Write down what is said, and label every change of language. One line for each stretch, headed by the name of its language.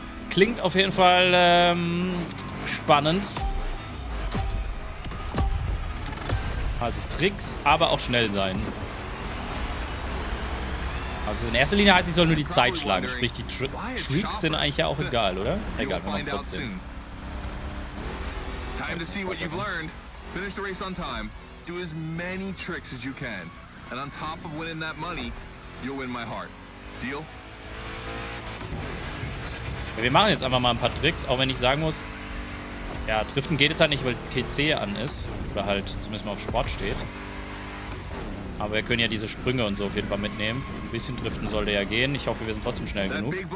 German: Klingt auf jeden Fall spannend. Also Tricks, aber auch schnell sein. Also in erster Linie heißt, ich soll nur die Zeit schlagen. Sprich, die Tricks sind eigentlich ja auch egal, oder? Egal, wir machen es trotzdem.
English: Time to see what you've learned. Finish the race on time. Do as many tricks as you can. And on top of winning that money, you'll win my heart. Deal?
German: Ja, wir machen jetzt einfach mal ein paar Tricks, auch wenn ich sagen muss, ja, Driften geht jetzt halt nicht, weil TC an ist. Oder halt zumindest mal auf Sport steht. Aber wir können ja diese Sprünge und so auf jeden Fall mitnehmen. Ein bisschen driften sollte ja gehen. Ich hoffe, wir sind trotzdem schnell genug.